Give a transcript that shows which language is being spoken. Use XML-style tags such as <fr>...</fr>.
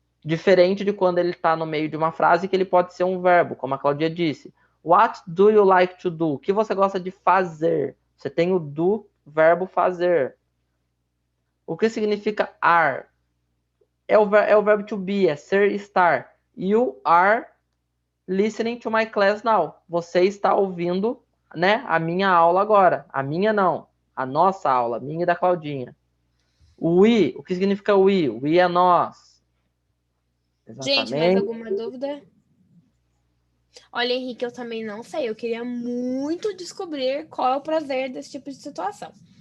<pt>Diferente de quando ele está no meio de uma frase que ele pode ser um verbo, como a Claudia disse.</pt> <en>What do you like to do?</en> <pt>O que você gosta de fazer? Você tem o do, verbo fazer. O que significa are? É o verbo to be, é ser, estar.</pt> <en>You are listening to my class now.</en> <pt>Você está ouvindo, né, a minha aula agora. A minha não, a nossa aula, a minha e da Claudinha. We, o que significa we? We é nós. Gente, mais Exatamente. alguma dúvida? Olha, Henrique, eu também não sei. Eu queria muito descobrir qual é o prazer desse tipo de situação.</pt>